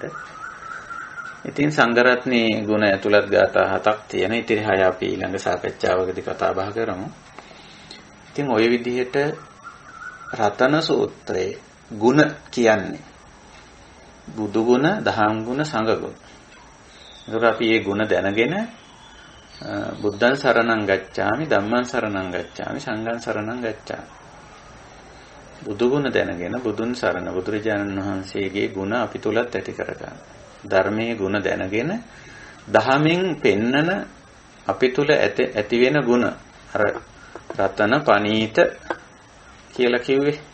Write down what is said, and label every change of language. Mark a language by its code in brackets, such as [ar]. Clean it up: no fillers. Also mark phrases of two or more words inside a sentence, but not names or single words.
[si] ඉතින් සංඝරත්නයේ ගුණ ඇතුළත් ගාථා 7ක් තියෙන. ඉතින් 6 අපි ඊළඟ සාකච්ඡාවකදී කතා බහ කරමු. ඉතින් ওই විදිහට රතන සූත්‍රයේ ගුණ කියන්නේ බුදු ගුණ, දහම් ගුණ, සංඝ ගුණ. ඒක අපි මේ ගුණ දැනගෙන [pi] බුද්ධං සරණං ගච්ඡාමි, ධම්මං සරණං ගච්ඡාමි, සංඝං සරණං ගච්ඡාමි. [si] බුදු ගුණ දැනගෙන බුදුන් සරණ බුදුරජාණන් වහන්සේගේ ගුණ අපි තුලත් ඇති කරගන්න. ධර්මයේ ගුණ දැනගෙන දහමෙන් පෙන්නන අපි තුල ඇති වෙන ගුණ අර [pi] රතන පනීත [si] කියලා කිව්වේ.